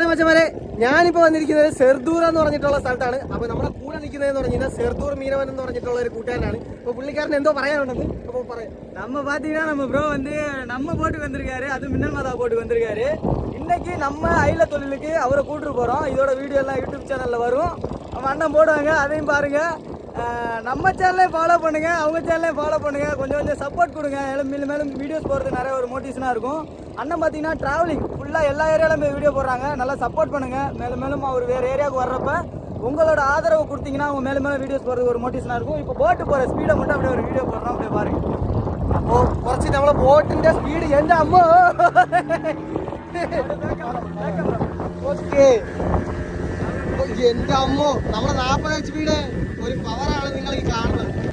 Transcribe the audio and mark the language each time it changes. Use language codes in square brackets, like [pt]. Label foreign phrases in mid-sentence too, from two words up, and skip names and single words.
[ml] മച്ചമാരെ ഞാനിപ്പോൾ വന്നിരിക്കുന്നത് സെർദൂർ എന്ന് പറഞ്ഞിട്ടുള്ള സ്ഥലത്താണ്. അപ്പോൾ നമ്മുടെ കൂടെ നിൽക്കുന്നതെന്ന് പറഞ്ഞാൽ സെർദൂർ മീനവൻ എന്ന് പറഞ്ഞിട്ടുള്ള ഒരു കൂട്ടുകാരനാണ്. അപ്പോൾ പുള്ളിക്കാരൻ എന്തോ പറയാനുണ്ടെന്ന് അപ്പോൾ പറയാം. [ta] நம்ம பார்த்தீங்கன்னா நம்ம ப்ரோ வந்து நம்ம போட்டுக்கு வந்திருக்காரு, அது மின்னல் மாதா போட்டுக்கு வந்திருக்காரு. இன்னைக்கு நம்ம அயில தொழிலுக்கு அவரை கூட்டிட்டு போகிறோம். இதோட வீடியோ எல்லாம் யூடியூப் சேனலில் வரும், நம்ம அண்ணன் போடுவாங்க, அதையும் பாருங்க. நம்ம சேனலையும் ஃபாலோ பண்ணுங்க, அவங்க சேனலையும் ஃபாலோ பண்ணுங்க, கொஞ்சம் கொஞ்சம் சப்போர்ட் கொடுங்க. மேலும் மேலும் வீடியோஸ் போகிறது நிறைய ஒரு மோட்டிவேஷனாக இருக்கும். அண்ணன் பார்த்தீங்கன்னா [en] travelling full [ta] எல்லா ஏரியாவிலும் போய் வீடியோ போடுறாங்க. நல்லா சப்போர்ட் பண்ணுங்க. மேலும் மேலும் அவர் வேறு ஏரியாவுக்கு வர்றப்ப உங்களோட ஆதரவு கொடுத்தீங்கன்னா அவங்க மேலும் மேலும் வீடியோஸ் போகிறது ஒரு மோட்டிவேஷனாக இருக்கும். இப்போ போட்டு போகிற ஸ்பீடை மட்டும் அப்படியே ஒரு வீடியோ போடுறோம், அப்படியே பாருங்க. [ml] അപ്പോൾ കുറച്ച് നമ്മളെ ബോട്ടിന്റെ സ്പീഡ് എൻ്റെ അമ്മ ഓക്കെ എൻ്റെ അമ്മോ നമ്മുടെ 40 HP ഒരു പവറാണ് നിങ്ങൾ ഈ കാണുന്നത്.